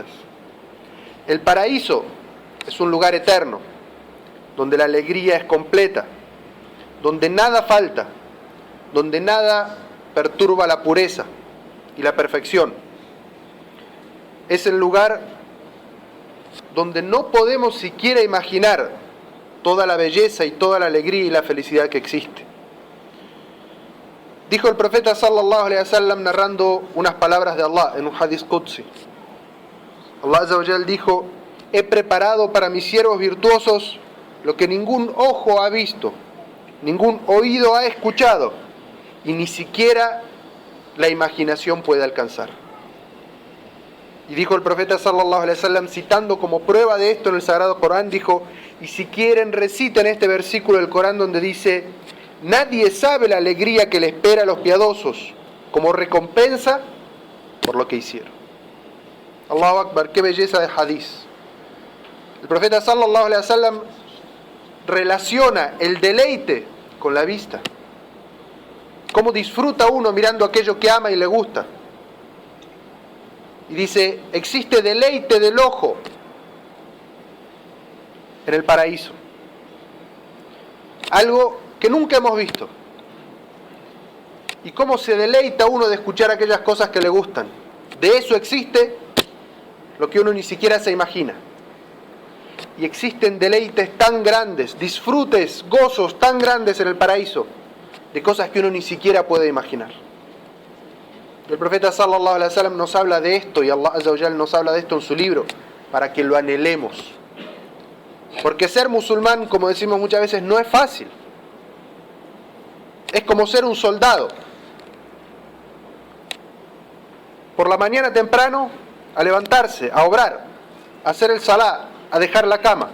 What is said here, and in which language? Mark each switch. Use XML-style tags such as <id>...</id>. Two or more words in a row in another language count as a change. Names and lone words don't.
<es>El paraíso es un lugar eterno, donde la alegría es completa, donde nada falta, donde nada perturba la pureza y la perfección. Es el lugar donde no podemos siquiera imaginar toda la belleza y toda la alegría y la felicidad que existe. Dijo el profeta</es> <ar>صلى الله عليه وسلم</ar> <es>narrando unas palabras de Allah en un</es> <ar>حديث قدسي. الله عز وجل</ar> <es>dijo: he preparado para mis siervos virtuosos lo que ningún ojo ha visto, ningún oído ha escuchado, y ni siquiera la imaginación puede alcanzar. Y dijo el profeta</es> <ar>صلى الله عليه وسلم,</ar> <es>citando como prueba de esto en el Sagrado Corán, dijo: y si quieren reciten este versículo del Corán donde dice: nadie sabe la alegría que le espera a los piadosos como recompensa por lo que hicieron.</es> <ar>الله أكبر,</ar> <es>qué belleza de hadith. El profeta</es> <ar>صلى الله عليه وسلم</ar> <es>relaciona el deleite con la vista. Cómo disfruta uno mirando aquello que ama y le gusta. Y dice: existe deleite del ojo en el paraíso. Algo que nunca hemos visto. Y cómo se deleita uno de escuchar aquellas cosas que le gustan. De eso existe lo que uno ni siquiera se imagina. Y existen deleites tan grandes, disfrutes, gozos tan grandes en el paraíso, de cosas que uno ni siquiera puede imaginar. El profeta</es> <ar>صلى الله عليه وسلم</ar> <es>nos habla de esto, y</es> <ar>الله عز وجل</ar> <es>nos habla de esto en su libro, para que lo anhelemos. Porque ser musulmán, como decimos muchas veces, no es fácil. Es como ser un soldado. Por la mañana temprano, a levantarse, a obrar, a hacer el salá, a dejar la cama.</es>